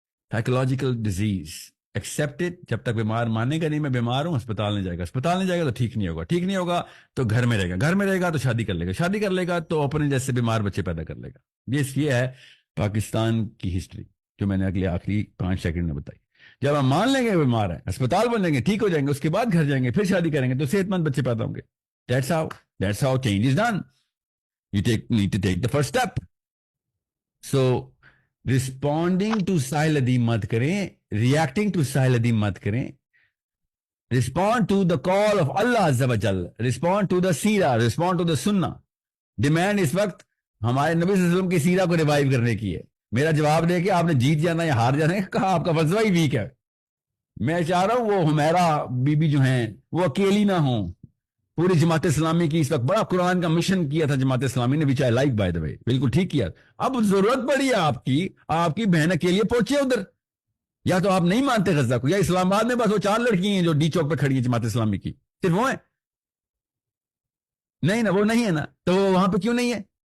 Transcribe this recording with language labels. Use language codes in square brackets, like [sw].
[ur] Psychological disease, accept it. جب تک بیمار مانے گا نہیں میں بیمار ہوں، اسپتال نہیں جائے گا، اسپتال نہیں جائے گا تو ٹھیک نہیں ہوگا، ٹھیک نہیں ہوگا تو گھر میں رہے گا، گھر میں رہے گا تو شادی کر لے گا، شادی کر لے گا تو اپنے جیسے بیمار بچے پیدا کر لے گا۔ یہ ہے پاکستان کی ہسٹری جو میں نے اگلے آخری 5 سیکنڈ میں بتائی۔ جب ہم مان لیں گے بیمار ہیں، اسپتال بن لیں گے، ٹھیک ہو جائیں گے، اس کے بعد گھر جائیں گے، پھر شادی کریں گے تو صحت مند بچے پیدا ہوں گے۔ [en] That's how change is done. You need to take the first step. So responding to Sahil Adeem [ur] مت کریں، [en] reacting to Sahil Adeem مت کریں۔ Respond to the call of Allah Azza wa Jal. Respond to the سیرہ، respond to the سنہ۔ [ur] Demand اس وقت ہمارے نبی صلی اللہ علیہ وسلم کی سیرہ کو ریوائیو کرنے کی ہے۔ میرا جواب دے کہ آپ نے جیت جانا یا ہار جانا ہے، کہا آپ کا فلسفہ ہی ویک ہے۔ میں چاہ رہا ہوں وہ حمیرہ بی بی جو ہیں وہ اکیلی نہ ہوں۔ پوری جماعت اسلامی کی اس وقت بڑا قرآن کا مشن کیا تھا جماعت اسلامی نے، [en] which I like by the way، [ur] بالکل ٹھیک کیا۔ اب ضرورت پڑی ہے آپ کی بہن اکیلی پہنچے ادھر، یا تو آپ نہیں مانتے غزہ کو، یا اسلام آباد میں بس وہ 4 لڑکی ہیں جو ڈی چوک پہ کھڑی ہیں جماعت اسلامی کی، صرف وہ ہیں؟ نہیں نا، وہ نہیں ہے نا، تو وہ وہاں پہ کیوں نہیں ہے؟